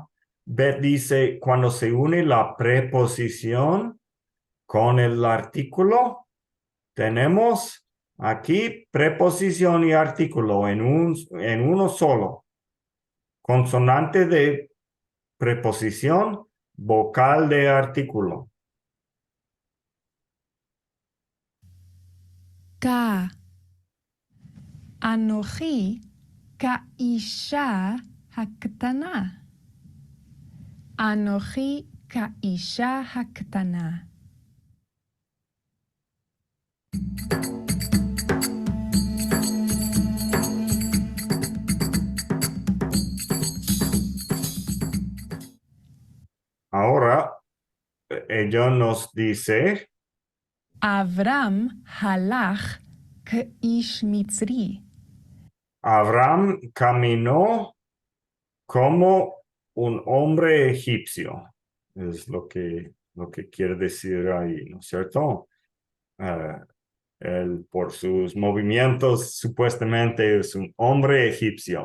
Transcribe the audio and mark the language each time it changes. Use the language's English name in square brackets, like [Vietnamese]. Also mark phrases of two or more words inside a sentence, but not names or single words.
[Spanish] Beth dice, cuando se une la preposición con el artículo, tenemos aquí preposición y artículo en uno solo. Consonante de preposición, vocal de artículo. Ka. [Hebrew] אנוכי כאשה הקטנה. אנוכי כאשה הקטנה. [Spanish] Ahora, ella nos dice, [Hebrew] אברם הלך כאיש מצרי. [Spanish] Abraham caminó como un hombre egipcio. Es lo que quiere decir ahí, ¿no es cierto? Él, por sus movimientos, supuestamente es un hombre egipcio.